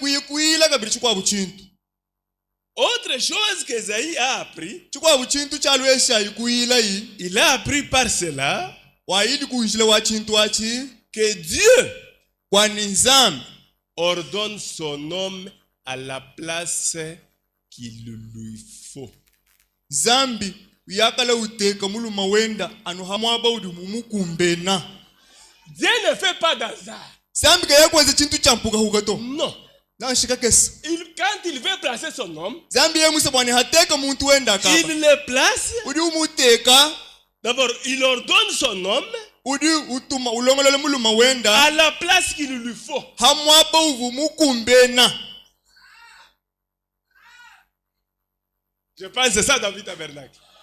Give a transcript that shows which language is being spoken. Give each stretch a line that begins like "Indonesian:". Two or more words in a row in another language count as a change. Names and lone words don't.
French: Autre chose qu'Esaïe a appris, il a appris par cela que Dieu ordonne son homme à la place qu'il lui faut.
Luba-Lulua: Zambi yakala uteka muluma wenda anuhamwaba udi mumukumbena.
French: Dieu ne fait pas d'hasard.
Luba-Lulua: Zambi kayakwaze chintu champuka hugato.
French: Non. Quand il veut placer son homme, il le place. D'abord, il ordonne son homme à la place qu'il lui faut. Je pense que c'est ça David Tabernacle.